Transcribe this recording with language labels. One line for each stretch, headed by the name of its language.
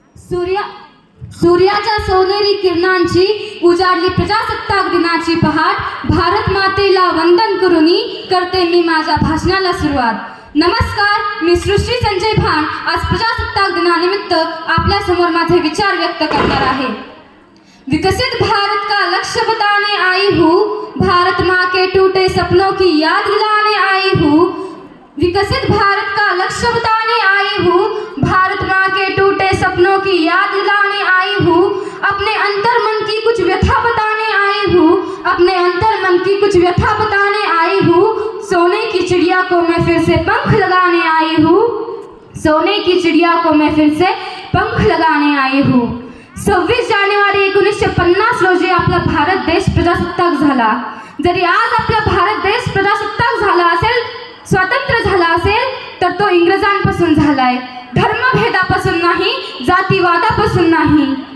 Marathi: सूर्याच्या सोनेरी किरणांची उजाडली प्रजासत्ताक दिनाची पहाट भारत मातेला वंदन करूनी करते मी माझ्या भाषणाला सुरुवात. नमस्कार, मी सृष्टी संजय भान आज प्रजासत्ताक दिनानिमित्त आपल्या समोर माझे विचार व्यक्त करणार आहे.
Hindi: विकसित भारत का लक्ष्य बताने आई हूँ, भारत माँ के टूटे सपनों की याद दिलाने आई हूँ. विकसित भारत का लक्ष्य बताने आई हूँ, भारत माँ के टूटे सपनों की याद दिलाने आई हूँ. अपने अंतर मन की कुछ व्यथा बताने आई हूँ, अपने अंतर मन की कुछ व्यथा बताने आई हूँ. सोने की चिड़िया को मैं फिर से पंख लगाने आई हूँ, सोने की चिड़िया को मैं फिर से पंख लगाने आई हूँ.
Marathi: 26 जानेवारी 1950 रोजी आपला भारत देश प्रजासत्ताक झाला. जरी आज आपला भारत देश प्रजासत्ताक झाला असेल, स्वतंत्र झाला असेल, तर तो इंग्रजांपासून झालाय. धर्मभेदापासून नाही, जातीवादापासून नाही.